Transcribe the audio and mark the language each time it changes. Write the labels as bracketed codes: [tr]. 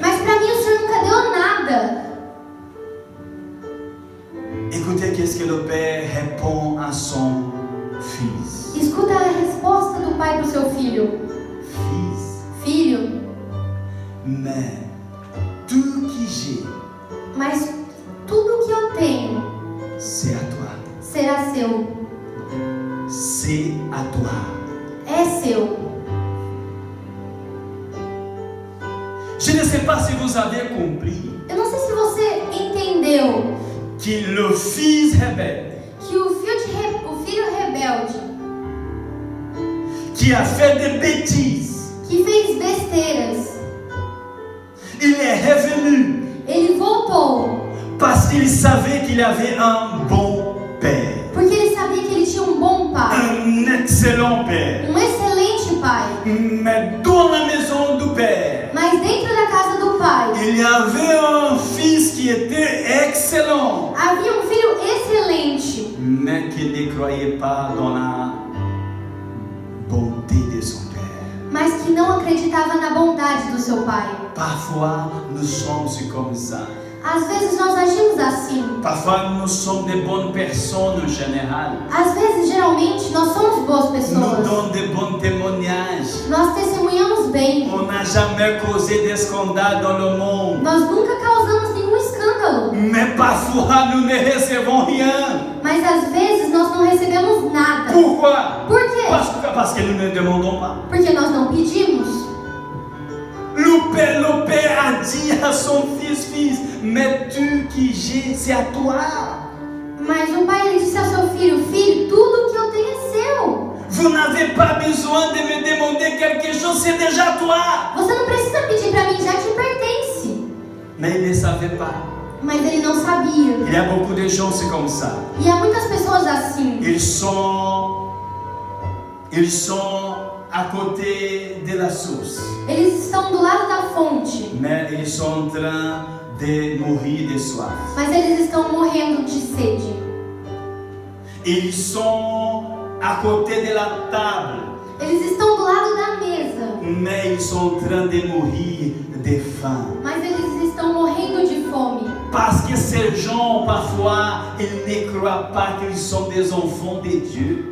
[pt] Mas para mim o senhor nunca deu nada. [fr] Écoutez, qu'est-ce que le Père répond à son fils. [pt] Escuta a resposta do pai para o seu filho. [fr] Fils, [pt] Filho, [fr] mais tout que j'ai, [pt] mas tudo que eu tenho [fr] c'est à toi. [pt] será seu. [fr] C'est à toi. [pt] É seu. [fr] Je ne sais pas si vous avez compris [pt] Eu não sei se você entendeu [fr] que le fils rebelle [pt] que o filho rebelde, [fr] qui a fait des bêtises, [pt] que fez besteiras, [fr] il est revenu [pt] ele voltou [fr] parce qu'il savait qu'il avait un bon père, [pt] porque ele sabia que ele tinha um bom pai, [fr] un excellent père. [pt] um excelente pai. [fr] Mais dans la maison du père, [pt] Mas dentro da casa do pai [fr] il y avait un fils qui était excellent, [pt] havia um filho excelente, [fr] mais qui ne croyait pas dans la bonté de son père. [pt] mas que não acreditava na bondade do seu pai. [fr] Parfois, nous sommes comme ça. [pt] Às vezes nós agimos assim. [fr] Parfois, nous sommes des bonnes personnes en général. [pt] Às vezes, geralmente, nós somos boas pessoas. [fr] donnons de bons témoignages. [pt] Nós testemunhamos bem. [fr] On n'a jamais causé de scandales dans le monde. [pt] Nós nunca causamos nenhum escândalo. [fr] Mais parfois, nous ne recevons rien. [pt] Mas às vezes nós não recebemos nada. [fr] Pourquoi? [pt] Por quê? [fr] Parce que nous ne demandons pas. [pt] Porque nós não pedimos. [fr] Le père a dit à son fils, mais tu qui j'ai, c'est à toi. [pt] Mas o pai ele disse ao seu filho: filho, tudo que eu tenho é seu. [fr] Vous n'avez pas besoin de me demander quelque chose, c'est déjà à toi. [pt] Você não precisa pedir para mim, já te pertence. [fr] Mais il ne savait pas. [pt] Mas ele não sabia. [fr] Il y a beaucoup de gens, c'est comme ça. [pt] E há muitas pessoas assim. [fr] Ils sont à côté de la source, [pt] Eles estão do lado da fonte, [fr] mais ils sont en train de mourir de soif. [pt] mas eles estão morrendo de sede. [fr] Ils sont à côté de la table, [pt] Eles estão do lado da mesa, [fr] mais ils sont en train de mourir de faim. [pt] mas eles estão morrendo de fome. [fr] Parce que ces gens, parfois, ils ne croient pas qu'ils sont des enfants de Dieu.